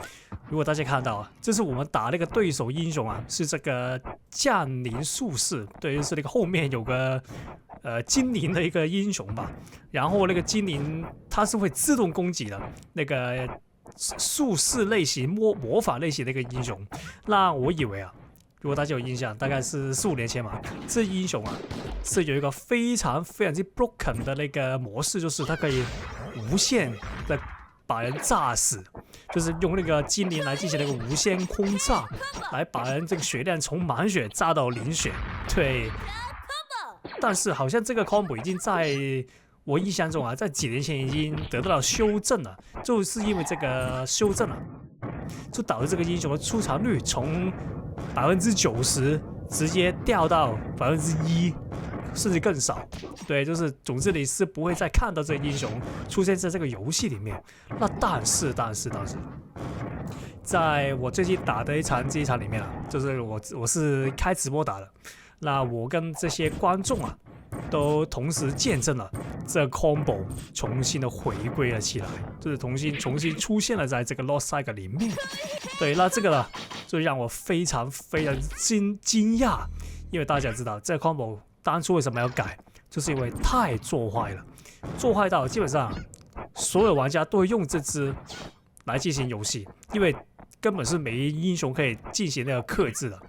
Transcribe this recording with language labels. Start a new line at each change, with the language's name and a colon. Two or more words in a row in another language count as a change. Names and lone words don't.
Chinese: 如果大家看到這是我們打那個對手英雄是這個降臨術士，對，就是那個後面有個精靈的一個英雄吧。然後那個精靈它是會自動攻擊的那個術士類型、魔法類型的一個英雄。那我以為如果大家有印象，大概是4、5年前嘛，這英雄是有一個非常之 broken 的那個模式，就是它可以無限的把人炸死，就是用那個精靈來進行那個無限轟炸，來把人這個血量從滿血炸到零血。對，但是好像這個 combo 已經在我印象中在幾年前已經得到了修正了，就是因為這個修正就導致這個英雄的出場率從90%直接掉到1%，甚至更少。对，就是總之你是不会再看到这个英雄出现在这个游戏里面。那但是，在我最近打的这一场里面就是我是開直播打的，那我跟這些觀眾都同時見證了這個 combo 重新的回歸了起來，就是重新出現了在這個 Lost Cycle 裡面。對，那這個呢就讓我非常驚訝，因為大家知道這個 combo 當初為什麼要改，就是因為太做壞了，做壞到基本上所有玩家都會用這支來進行遊戲，因為根本是沒英雄可以進行那個克制的。